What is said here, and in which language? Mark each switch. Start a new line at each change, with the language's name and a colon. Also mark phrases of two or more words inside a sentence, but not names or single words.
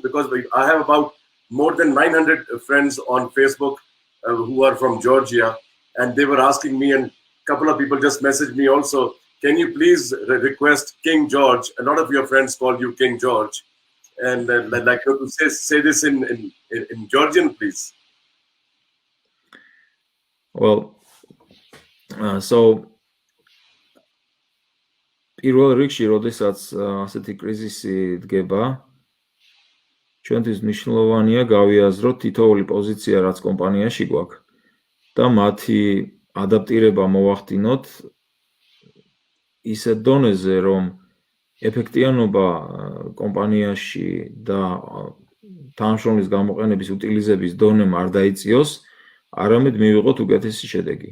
English: Because I have about more than 900 friends on Facebook who are from Georgia, and they were asking me, and a couple of people just messaged me also, can you please request King George? A lot of your friends call you King George. And I'd like you to say this in Georgian, please. Well, so
Georgian: პირველ რიგში, როდესაც ასეთი კრიზისი დგება, ჩვენთვის მნიშვნელოვანია გავიაზროთ თითოეული პოზიცია, რაც კომპანიაში გვაქვს და მათი ადაპტირება მოვახდინოთ ისეთ დონეზე, რომ ეფექტიანობა კომპანიაში და თანამშრომლის გამოყენების უტილიზების დონემ არ დაიწიოს, არამედ მივიღოთ უკეთესი შედეგი.